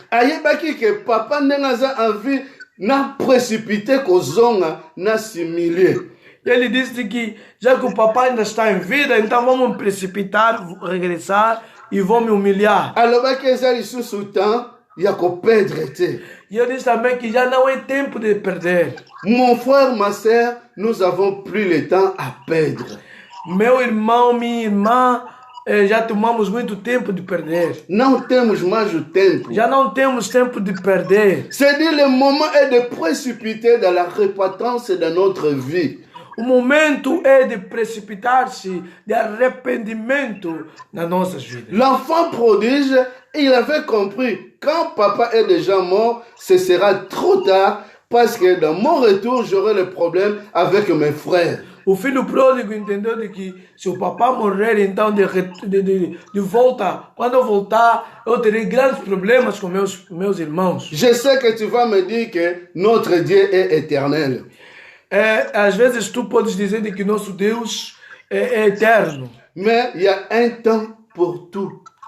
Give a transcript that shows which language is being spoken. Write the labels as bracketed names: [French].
[Lingala] Ayebaki ke papa ndenge aza [French] en vie [Lingala] na précipité kozonga na similie. [Portuguese] Ele disse que já que o papai ainda está em vida, então vamos precipitar, regressar e vou me humilhar. [Lingala] Alobaki eza lisusu temps ya koperdre te. [Portuguese] E eu disse também que já não é tempo de perder. [French] Mon frère, ma sœur, nous avons plus le temps à perdre. [Portuguese] Meu irmão, minha irmã, já tomamos muito tempo de perder. Não temos mais o tempo. Já não temos tempo de perder. [French] C'est-à-dire le moment est de précipiter dans la repentance de notre vie. [Portuguese] O momento é de precipitar-se, de arrependimento nas nossas vidas. [French] L'enfant prodige, il avait compris, quand papa est déjà mort, ce sera trop tard, parce que dans mon retour, j'aurai le problème avec mes frères. [Portuguese] O filho pródigo entendeu de que se o papai morrer, então de volta, quando eu voltar, eu terei grandes problemas com meus irmãos. [French] Je sais que tu vas me dire que notre Dieu est éternel. [Portuguese] Às vezes tu podes dizer de que nosso Deus é eterno. [French] Mais il y a un temps pour tout.